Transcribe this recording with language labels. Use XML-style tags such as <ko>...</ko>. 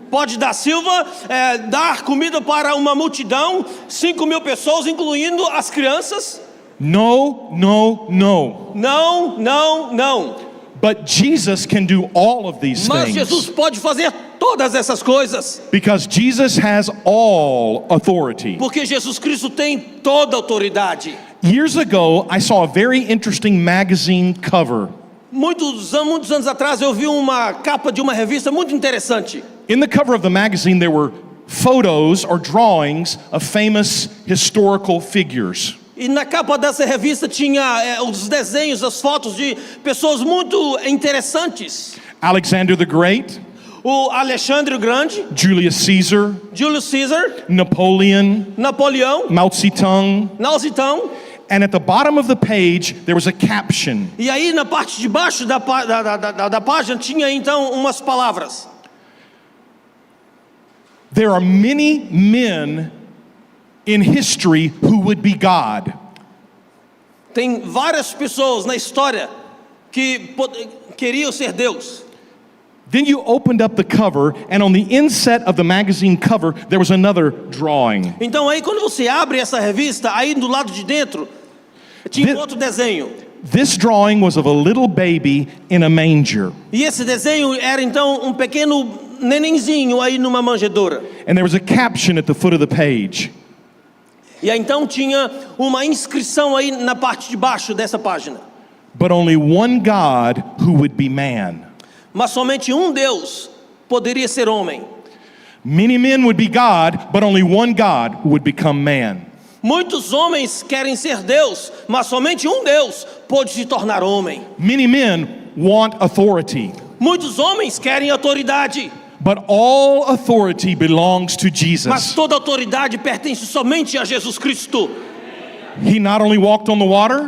<pt>Pode Da Silva dar comida para uma multidão, 5.000 pessoas, incluindo as crianças?</pt> <en>No, no, no.</en> <pt>Não, não, não.</pt> <en>But Jesus can do all of these</en> <pt>Mas Jesus</pt> <en>things</en> <pt>pode fazer todas essas coisas,</pt> <en>because Jesus has all authority.</en> <pt>porque Jesus Cristo tem toda a autoridade.</pt> <en>Years ago, I saw a very interesting magazine cover.</en> <pt>Muitos anos atrás eu vi uma capa de uma revista muito interessante.</pt> <en>In the cover of the magazine, there were photos or drawings of famous historical figures.</en> <pt>E na capa dessa revista tinha os desenhos, as fotos de pessoas muito interessantes.</pt> <en>Alexander the Great,</en> <pt>O Alexandre o Grande,</pt> <en>Julius Caesar,</en> <pt>Julius Caesar,</pt> <en>Napoleon,</en> <pt>Napoleão,</pt> <en>Mao Zedong.</en> <pt>Nausitão.</pt> <en>And at the bottom of the page, there was a caption.</en> <pt>E aí na parte de baixo da página tinha então umas palavras.</pt> <en>There are many men in history who would be God.</en> <pt>Tem várias pessoas na história que queriam ser Deus.</pt> <en>Then you opened up the cover, and on the inset of the magazine cover, there was another drawing.</en> <pt>Então aí quando você abre essa revista, aí do lado de dentro tinha Thi- outro desenho.</pt> <en>This drawing was of a little baby in a manger.</en> <pt>E esse desenho era então um pequeno nenenzinho aí numa manjedoura.</pt> <en>And there was a caption at the foot of the page.</en> <pt>E aí então tinha uma inscrição aí na parte de baixo dessa página.</pt> <en>But only one God who would be man.</en> <pt>Mas somente um Deus poderia ser homem.</pt> <en>Many men would be God, but only one God who would become man.</en> <pt>Muitos homens querem ser Deus, mas somente um Deus pode se tornar homem.</pt> <en>Many men want authority,</en> <pt>Muitos homens querem autoridade,</pt> <en>but all authority belongs to</en> <pt>mas</pt> <en>Jesus.</en> <pt>toda autoridade pertence somente a Jesus Cristo.</pt> <en>He not only walked on the water,</en>